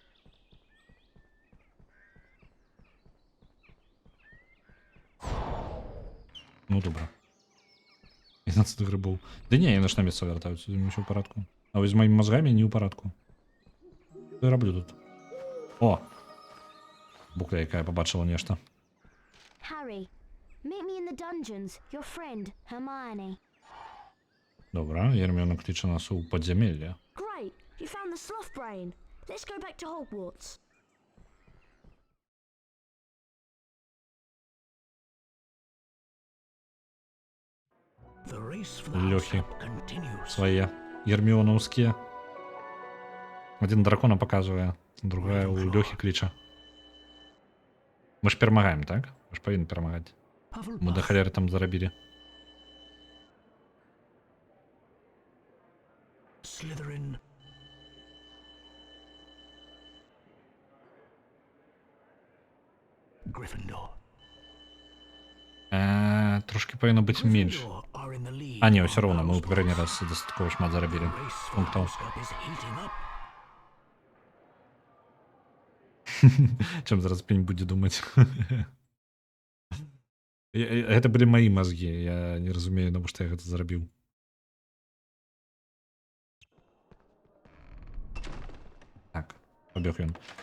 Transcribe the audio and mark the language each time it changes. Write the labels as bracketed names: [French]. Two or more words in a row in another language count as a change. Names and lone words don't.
[Belarusian] Ну, добра. [Russian] 15 грибов. [Belarusian] Да не, яны ж на место вяртаюцца, з імі ўсё ў парадку. А вось з маімі мозгамі не ў парадку. Што я раблю тут? О! Букля, якая побачила нешта. [English] Harry, meet me in the dungeons. Your friend, Hermione. [Belarusian] Добра, Герміона кліче нас у падзямелле. [English] Great, you found the sloth brain. Let's go back to Hogwarts. The race for the [Russian] Лёхи. [English] house continues. [Belarusian] Свае. Герміонаўскія. Один дракона показывае, другая у Лёхі кліча. Мы ж перамагаем, так? Мы ж павінны перамагаць. Мы да халеры там зарабілі. Slytherin. Gryffindor. Трошки павінно быць менш. [English] Gryffindor are in the lead. [Belarusian] А не, ўсё роўна, мы ў папярэдні раз дастаткова шмат зарабілі. [English] Race for [Belarusian] Пунктаў. [English] House is heating up. [Belarusian] Чым зараз пень будзе думаць. Гэта былі маі мазгі, я не разумею, навошта я гэта зарабіў. Так, пабег ён.